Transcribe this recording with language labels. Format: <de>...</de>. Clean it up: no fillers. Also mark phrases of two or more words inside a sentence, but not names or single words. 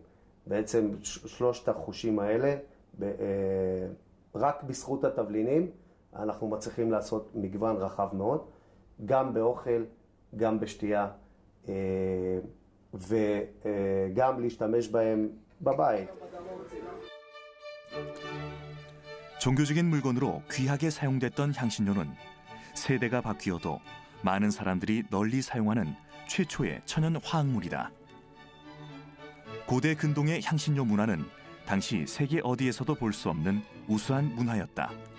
<he>בעצם שלושת החושים האלה, רק בזכות התבלינים אנחנו מצליחים לעשות מגוון רחב מאוד, גם באוכל, גם בשתייה, וגם להשתמש בהם בבית.</he> <ko>종교적인 물건으로 귀하게 사용됐던 향신료는 세대가 바뀌어도 많은 사람들이 널리 사용하는 최초의 천연 화학물이다. 고대 근동의 향신료 문화는 당시 세계 어디에서도 볼 수 없는 우수한 문화였다.</ko>